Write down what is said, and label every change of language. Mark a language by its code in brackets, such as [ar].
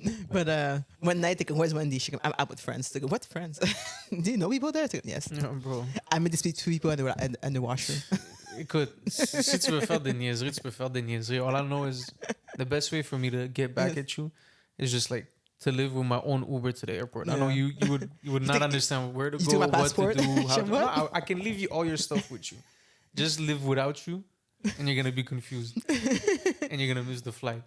[en] But one night, they go, where's Wendy? She go, I'm out with friends. They go, what friends? Do you know people there? They go, yes. Yeah, bro. I met these two people in the washroom. [fr] Écoute, si tu veux faire des niaiseries, tu peux faire des niaiseries. [en] All I know is the best way for me to get back at you is just like to live with my own Uber to the airport. I know you would not understand where to You go, took my what to passport? do, how to, What? no, I can leave you all your stuff with you. Just live without you, and you're gonna be confused, and you're gonna miss the flight.